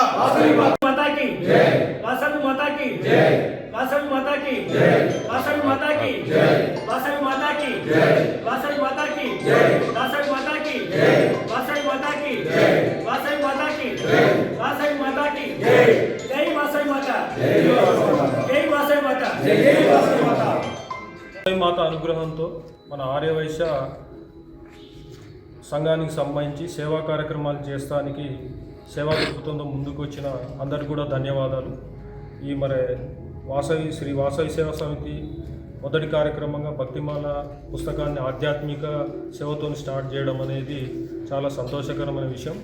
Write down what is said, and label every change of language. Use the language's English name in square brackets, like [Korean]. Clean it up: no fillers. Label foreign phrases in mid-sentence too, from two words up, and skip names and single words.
[Hindi] वासवी माता की जय, वासवी माता की जय, वासवी माता की जय, वासवी माता की जय, वासवी माता की जय, वासवी माता की जय, वासवी माता की जय, वासवी माता की जय, वासवी माता की जय, वासवी माता की जय, जय वासवी माता, जय वासवी माता, जय वासवी माता. [Telugu] మాత అనుగ్రహంతో మన ఆర్యవైశ్య సంఘానికి సంబంధించి సేవా కార్యక్రమాలు చేస్తానికి సేవా దృక్పథంతో ముందుకు వచ్చిన అందరికీ కూడా ధన్యవాదాలు. ఈ మరి శ్రీ వాసవి సేవా సమితి మొదటి కార్యక్రమంగా భక్తిమాల పుస్తకాన్ని ఆధ్యాత్మిక సేవతో స్టార్ట్ చేయడం అనేది చాలా సంతోషకరమైన విషయం.